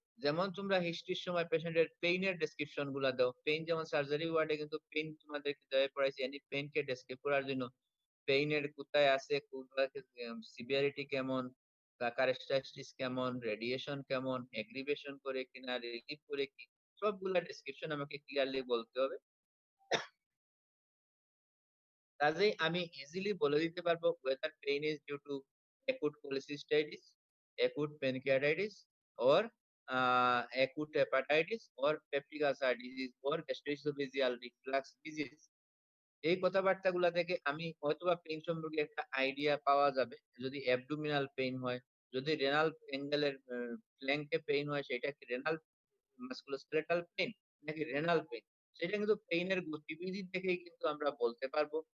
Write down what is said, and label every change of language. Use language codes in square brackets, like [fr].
[bn] যেমন তোমরা হিস্ট্রির সময় পেশেন্টের পেইনের ডেসক্রিপশন গুলা দাও, পেইন যেমন সার্জারি ওয়ার্ডে কিন্তু পেইন তোমাদেরকে দেওয়া পড়াইছে, এনি পেইন কে ডেসক্রাইব করার জন্য পেইনের কোথায় আছে, সিভিয়ারিটি কেমন, কারেস্টাইটিস কেমন, রেডিয়েশন কেমন, এগ্রিভেশন করে কিনা, রিলিফ করে কি, সবগুলা ডেসক্রিপশন আমাকে ক্লিয়ারলি বলতে হবে। কাজেই আমি ইজিলি বলে দিতে পারবো [en] whether pain is due to acute cholecystitis, acute pancreatitis or acute hepatitis or peptic ulcer disease or gastroesophageal reflux disease। [bn] এই কথাবার্তাগুলা থেকে আমি হয়তোবা পেইন সম্পর্কে একটা আইডিয়া পাওয়া যাবে। যদি অ্যাবডোমিনাল পেইন হয়, যদি রেনাল অ্যাঙ্গেলের ফ্ল্যাঙ্কে পেইন হয়, সেটা কি রেনাল মাস্কুলোস্কেলেটাল পেইন নাকি রেনাল পেইন, সেটা কিন্তু পেইনের গতিবিধি দেখেই কিন্তু আমরা বলতে পারবো।